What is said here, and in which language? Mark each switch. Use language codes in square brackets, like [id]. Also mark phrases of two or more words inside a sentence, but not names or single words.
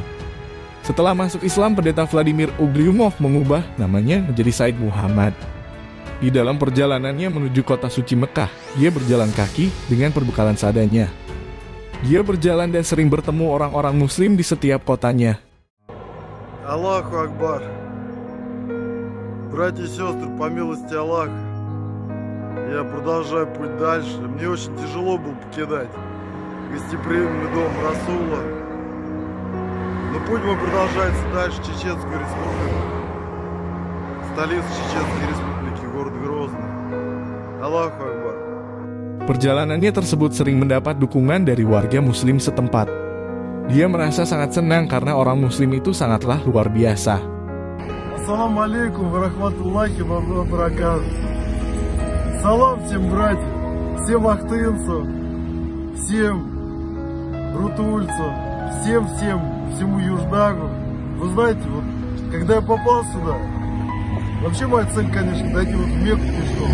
[id] Setelah masuk Islam, pendeta Vladimir Ugryumov mengubah namanya menjadi Said Muhammad. Di dalam perjalanannya menuju kota suci Mekah, dia berjalan kaki dengan perbekalan seadanya. Dia berjalan dan sering bertemu orang-orang Muslim di setiap kotanya. [ar] الله أكبر. [ru] Братья и сестры, по милости Аллаха, я продолжаю путь дальше. Мне очень тяжело было покидать гостеприимный дом Расула. Но Но путь мой продолжается дальше, Чеченскую республику. Столица Чеченской республики, город Грозный. [ar] الله أكبر. [id] Perjalanannya tersebut sering mendapat dukungan dari warga muslim setempat. Dia merasa sangat senang karena orang muslim itu sangatlah luar biasa. [ar] السلام عليكم ورحمة الله وبركاته. [ru] Салам всем братьям, всем ахтынцам, всем рутульцам, всему Юждагу. Вы знаете, вот, когда я попал сюда, вообще моя цель, конечно, дойти вот в Мекку пешком.